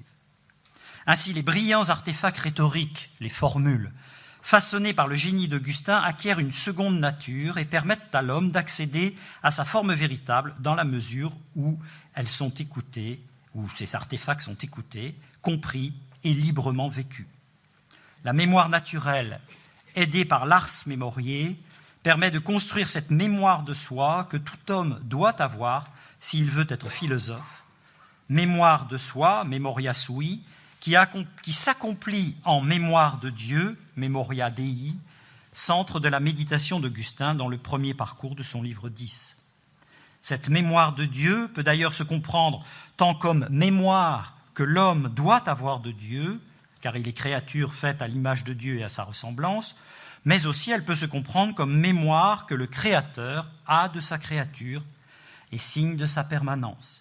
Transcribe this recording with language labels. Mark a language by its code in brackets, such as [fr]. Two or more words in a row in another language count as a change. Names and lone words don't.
[fr] Ainsi, les brillants artefacts rhétoriques, les formules, façonnés par le génie d'Augustin, acquièrent une seconde nature et permettent à l'homme d'accéder à sa forme véritable dans la mesure où elles sont écoutées, où ces artefacts sont écoutés, compris et librement vécus. La mémoire naturelle, aidée par l' [la] ars memoriae, [fr] permet de construire cette mémoire de soi que tout homme doit avoir s'il veut être philosophe. Mémoire de soi, [la] memoria sui, [fr] qui s'accomplit en mémoire de Dieu, [la] memoria Dei, [fr] centre de la méditation d'Augustin dans le premier parcours de son livre 10. Cette mémoire de Dieu peut d'ailleurs se comprendre tant comme mémoire que l'homme doit avoir de Dieu, car il est créature faite à l'image de Dieu et à sa ressemblance, mais aussi elle peut se comprendre comme mémoire que le Créateur a de sa créature et signe de sa permanence.